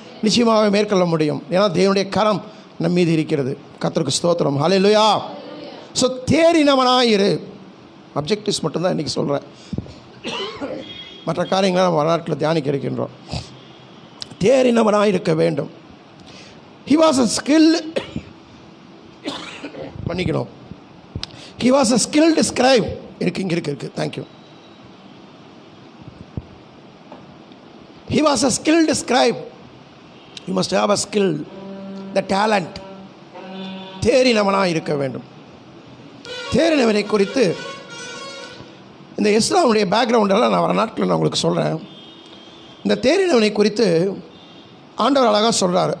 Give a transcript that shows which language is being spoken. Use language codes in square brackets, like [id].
[ta] நிச்சயமாக மேற்கொள்ள முடியும். ஏன்னா தேவனுடைய கரம் நம் மீது இருக்கிறது. கர்த்தருக்கு ஸ்தோத்திரம். ஹல்லேலூயா. ஸோ தேறினவனாயிரு. அப்ஜெக்டிவ்ஸ் மட்டும்தான் இன்றைக்கி சொல்கிறேன். மற்ற காரியங்களை நம்ம வரலாற்றில் தியானிக்க இருக்கின்றோம். தேறினவனாக இருக்க வேண்டும். [en] He was a skilled [ta] பண்ணிக்கணும். [en] He was a skilled scribe. [ta] இருக்கு. [en] Thank you. He was a skilled scribe. You must have a skill, the talent. [ta] தேறினவனாக இருக்க வேண்டும். தேறினவனை குறித்து இந்த எஸ்ராவுடைய பேக்ரவுண்டெல்லாம் நான் வர நாட்களில் நான் உங்களுக்கு சொல்கிறேன். இந்த தேறினவனை குறித்து ஆண்டவர் அழகாக சொல்கிறார்.